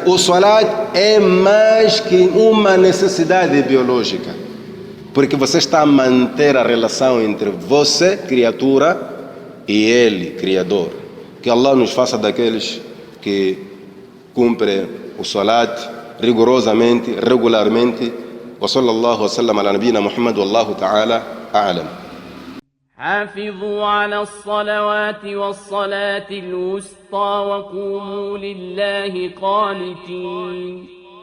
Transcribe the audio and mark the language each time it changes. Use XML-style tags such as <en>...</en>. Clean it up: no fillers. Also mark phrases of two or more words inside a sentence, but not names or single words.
<pt>O salat é mais que uma necessidade biológica, porque você está a manter a relação entre você, criatura, e Ele, Criador. Que Allah nos faça daqueles que cumpre o salat rigorosamente, regularmente.</pt> <ar>وصلى الله وسلم على نبينا محمد والله تعالى أعلم. حافظوا على الصلوات والصلاة الوسطى وقوموا لله قانتين</ar>